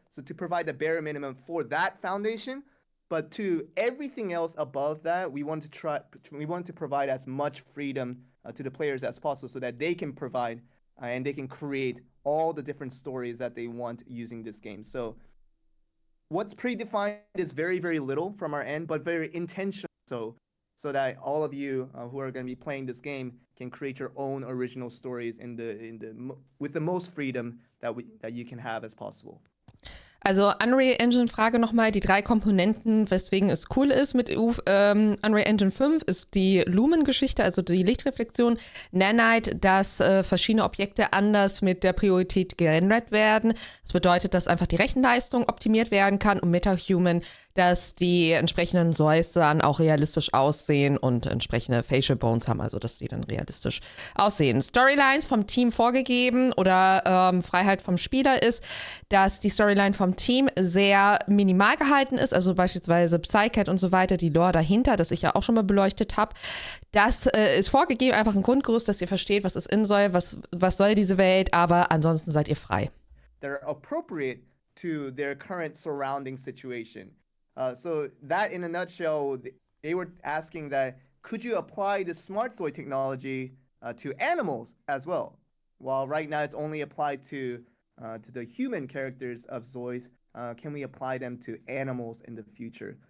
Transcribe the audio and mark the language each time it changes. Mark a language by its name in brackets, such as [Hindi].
[English] So to provide the bare minimum for that foundation, but to everything else above that, we want to provide as much freedom to the players as possible, so that they can provide and they can create all the different stories that they want using this game. So what's predefined is very, very little from our end, but very intentional. So that all of you who are going to be playing this game can create your own original stories with the most freedom that you can have as possible. [German] Also Unreal Engine Frage nochmal, die 3 Komponenten, weswegen es cool ist mit Unreal Engine 5, ist die Lumen-Geschichte, also die Lichtreflexion, Nanite, dass verschiedene Objekte anders mit der Priorität gerendert werden. Das bedeutet, dass einfach die Rechenleistung optimiert werden kann, und MetaHuman, dass die entsprechenden ZOIs dann auch realistisch aussehen und entsprechende Facial Bones haben, also dass die dann realistisch aussehen. Storylines vom Team vorgegeben oder Freiheit vom Spieler ist, dass die Storyline vom Team sehr minimal gehalten ist, also beispielsweise Psycat und so weiter, die Lore dahinter, das ich ja auch schon mal beleuchtet habe. Das ist vorgegeben, einfach ein Grundgerüst, dass ihr versteht, was ist inZOI, was soll diese Welt, aber ansonsten seid ihr frei. [English] They're appropriate to their current surrounding situation. So that, in a nutshell, they were asking that, could you apply the smart ZOI technology to animals as well? While right now it's only applied to the human characters of ZOIs, can we apply them to animals in the future?